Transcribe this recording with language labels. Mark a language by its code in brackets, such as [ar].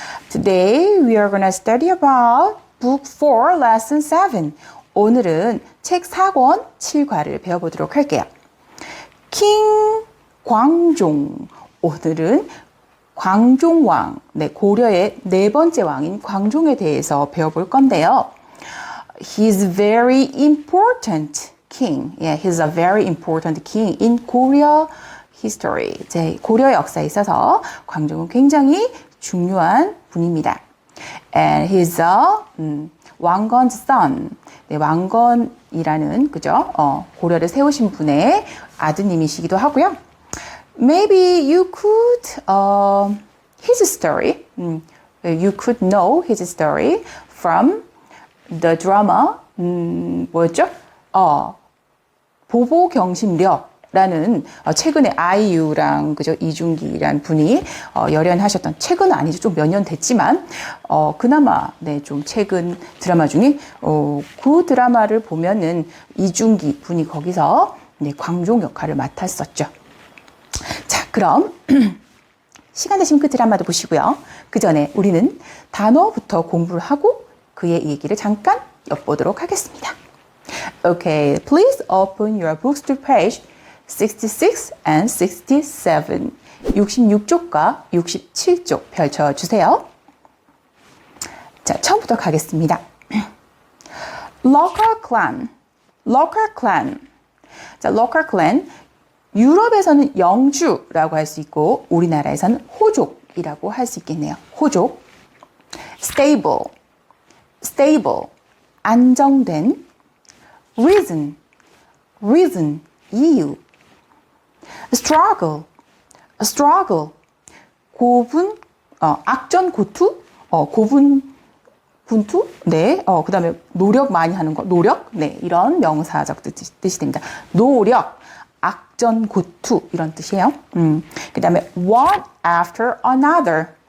[en] Today we are going to study about Book 4, Lesson 7. [ko] 오늘은 책 4권 7과를 배워보도록 할게요. 킹 광종. 오늘은 광종왕, 고려의 네 번째 왕인 광종에 대해서 배워볼 건데요. [en] He's very important king. Yeah, he's a very important king in Korea history. [ko] 고려 역사에 있어서 광종은 굉장히 중요한 분입니다. [en] And he's a 왕건's son. [ko] 왕건이라는 고려를 세우신 분의 아드님이시기도 하고요. [en] Maybe you could his story. You could know his story from the drama. [ko] 뭐였죠? 보보경심려라는 최근에 아이유랑 이중기란 분이 열연하셨던, 최근은 아니죠, 좀 몇 년 됐지만 그나마 좀 최근 드라마 중에 그 드라마를 보면은 이중기 분이 거기서 광종 역할을 맡았었죠. 자, 그럼 시간 되시면 그 드라마도 보시고요. 그 전에 우리는 단어부터 공부를 하고 그의 얘기를 잠깐 엿보도록 하겠습니다. [en] Okay, please open your books to page 66 and 67. [ko] 66쪽과 67쪽 펼쳐주세요. 자, 처음부터 가겠습니다. [en] Local clan. Local clan. 자, local clan. [ko] 유럽에서는 영주라고 할 수 있고 우리나라에서는 호족이라고 할 수 있겠네요. 호족. [en] Stable. Stable. [ko] 안정된. [en] Reason. Reason. [ko] 이유. [en] Struggle. Struggle. [ko] 고분. 악전고투. 고분. 분투? 그 다음에 노력 많이 하는 거. 노력? 이런 명사적 뜻이 됩니다. 노력. 악전고투. 이런 뜻이에요. 그 다음에 [en] one after another.